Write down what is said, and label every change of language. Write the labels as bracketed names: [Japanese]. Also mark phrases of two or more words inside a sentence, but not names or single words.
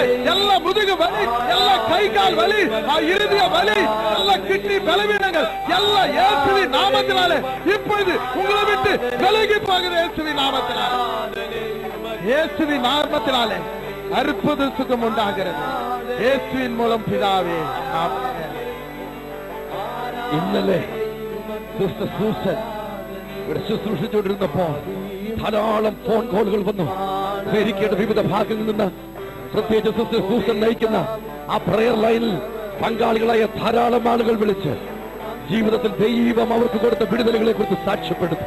[Tamil] எல்லா முதுகு வலி, எல்லா கை கால் வலி, இறுதிய வலி, எல்லா கிட்னி பலவீனங்கள் எல்லாம் இயேசுவின் நாமத்தினாலே இப்பொழுது உங்களை விட்டு விலகி போகுது. இயேசுவின் நாமத்தினாலே, இயேசுவின் நாமத்தினாலே அற்புத சுகம் உண்டாகிறது. [Malayalam] യേശുവിൻ മൂലം പിതാവേ. ഇന്നലെ സിസ്റ്റർ സൂസൻ ഇവിടെ ശുശ്രൂഷിച്ചുകൊണ്ടിരുന്നപ്പോ ധാരാളം ഫോൺ കോളുകൾ വന്നു. അമേരിക്കയുടെ വിവിധ ഭാഗങ്ങളിൽ നിന്ന് പ്രത്യേകിച്ച് സിസ്റ്റർ സൂസൻ നയിക്കുന്ന ആ പ്രയർ ലൈനിൽ പങ്കാളികളായ ധാരാളം ആളുകൾ വിളിച്ച് ജീവിതത്തിൽ ദൈവം അവർക്ക് കൊടുത്ത വിടുതലുകളെ കുറിച്ച് സാക്ഷ്യപ്പെടുത്തി.